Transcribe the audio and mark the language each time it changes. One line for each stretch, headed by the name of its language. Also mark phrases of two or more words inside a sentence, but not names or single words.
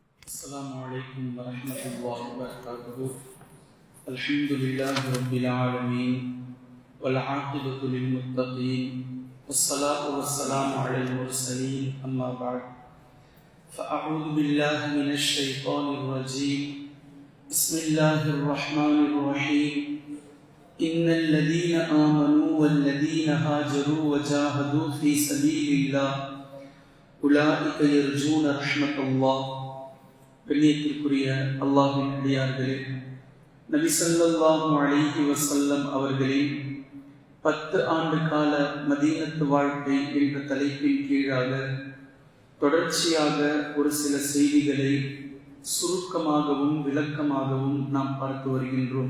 Arabic: السلام عليكم ورحمة الله وبركاته. الحمد لله رب العالمين والعاقبة للمتقين والصلاة والسلام على المرسلين أما بعد فأعوذ بالله من الشيطان الرجيم. بسم الله الرحمن الرحيم. إن الذين آمنوا والذين هاجروا وجاهدوا في سبيل الله أولئك يرجون رحمة الله.
Tamil: கண்ணியத்திற்குரிய அல்லாஹ்வின் அடியார்களே, நபி
Arabic: صلى الله عليه وسلم
Tamil: அவர்களின் 10 ஆண்டு கால மதீனத்து வாழ்க்கை என்ற தலைப்பின் கீழாக தொடர்ச்சியாக ஒரு சில செய்திகளை சுருக்கமாகவும் விளக்கமாகவும் நாம் பார்த்து வருகின்றோம்.